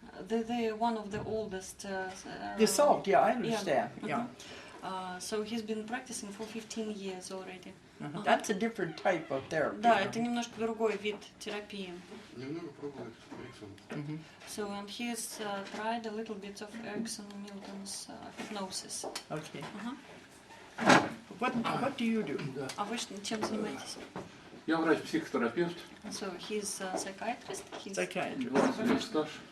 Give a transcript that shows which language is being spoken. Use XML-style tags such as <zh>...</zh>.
<en>They're one of the oldest. The salt, yeah, I understand. Yeah. So he's been practicing for 15 years already. That's a different type of therapy.</en> <ru>Да, это немножко другой вид терапии. Немного пробовал Эриксон.</ru> <en>So and he's tried a little bit of Erickson Milton's hypnosis. Okay. What do you do?</en> <ru>Да. А вы чем занимаетесь? Я врач-психотерапевт.</ru> <en>So he's a psychiatrist. Psychiatrist.</en> <ru>20 лет стаж.</ru>